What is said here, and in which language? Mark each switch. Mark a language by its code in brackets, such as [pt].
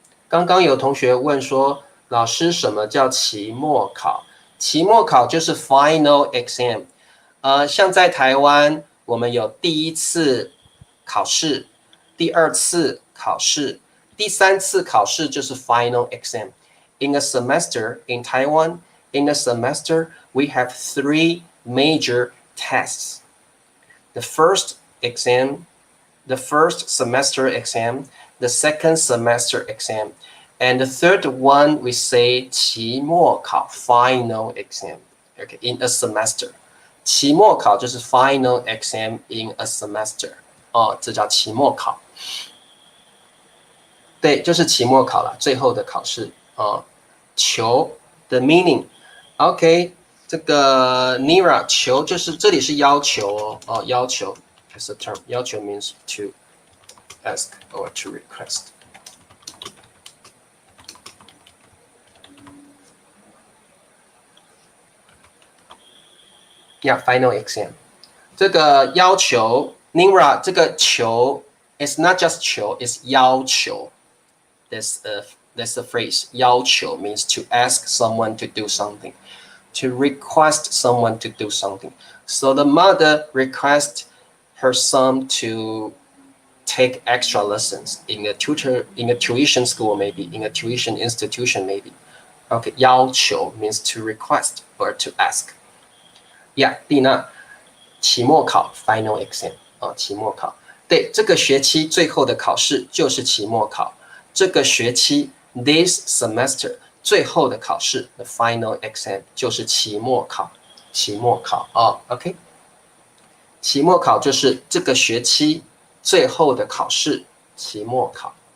[zh] 刚刚有同学问说，老师什么叫期末考？期末考就是 final exam。像在台湾，我们有第一次考试，第二次考试，第三次考试就是 final exam. [en] In a semester in Taiwan, in a semester we have 3 major tests. The first exam, the first semester exam, the second semester exam, and the third one we say 期末考 final exam. Okay, in a semester. 期末考就是 final exam in a semester. [zh] 哦，这叫期末考。对，就是期末考了，最后的考试哦。求的 meaning， OK， 这个 Nira 求就是这里是要求哦，哦要求 as a term，要求 means to ask or to request。 [en] Yeah, final exam。 [zh] 这个要求 Nira 这个求 is not just 求 is 要求。 [en] That's the phrase. 要求 means to ask someone to do something, to request someone to do something. So the mother requests her son to take extra lessons in a tuition school, maybe in a tuition institution, maybe. Okay, 要求 means to request or to ask. [zh] Yeah, 蒂娜，期末考 final exam 啊，期末考。对，这个学期最后的考试就是期末考。这个学期 this semester 最后的考试 the final exam 就是期末考，期末考哦 ，OK， 期末考就是这个学期最后的考试，期末考。